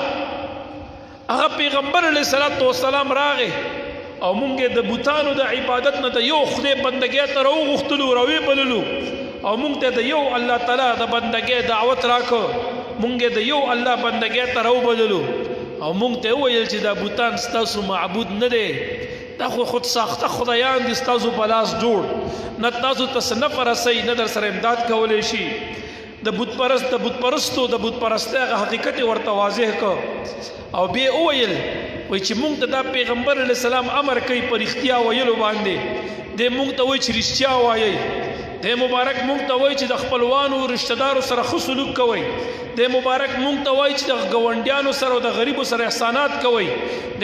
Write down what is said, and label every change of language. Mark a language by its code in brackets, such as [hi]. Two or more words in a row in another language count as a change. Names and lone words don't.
[ps] ده هغه پیغمبر [ar] علیه الصلاۃ والسلام [ps] راغه او مونږ د بوتانو د عبادت نه د یو خدای بندګۍ ته راوغختلو راوی بللو او مونږ ته د یو الله تعالی د بندګۍ دعوت راکړو مونږ د یو الله بندګۍ ته راوبللو او مونږ ته وویل چې دا بوتان ستاسو معبود نه دی دا خود ساخته خدایان دي ستاسو په لاس جوړ نه تاسو ته نفع رسوي نه در سره امداد کولی شي د بت پرستو د بت پرستۍ هغه حقیقت ورته واضح کړ او بیا وویل وای چې مونږ ته دا پیغمبر [ar] علیه السلام [ps] امر کوي په رښتیا ویلو باندې دی مونږ ته وایي چې رښتیا وایي دی مبارک مونږ ته وایي چې د خپلوانو رشته دارو سره ښه سلوک کوئ دی مبارک مونږ ته وایي چې د ګاونډیانو سره او د غریبو سره احسانات کوئ دی